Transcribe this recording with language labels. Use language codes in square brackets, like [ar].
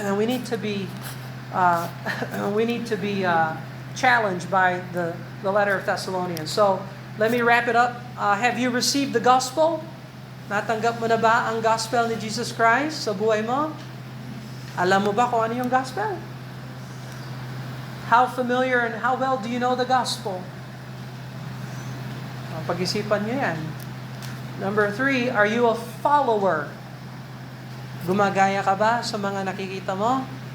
[en] We need to be challenged by the letter of Thessalonians. So, let me wrap it up. Have you received the gospel? [tl] Natanggap mo na ba ang gospel ni Jesus Christ sa buhay mo? Alam mo ba kung ano yung gospel? [en] How familiar and how well do you know the gospel? [tl] Pag-isipan nyo yan. [en] Number 3, are you a follower? [tl] Gumagaya ka ba sa mga nakikita mo?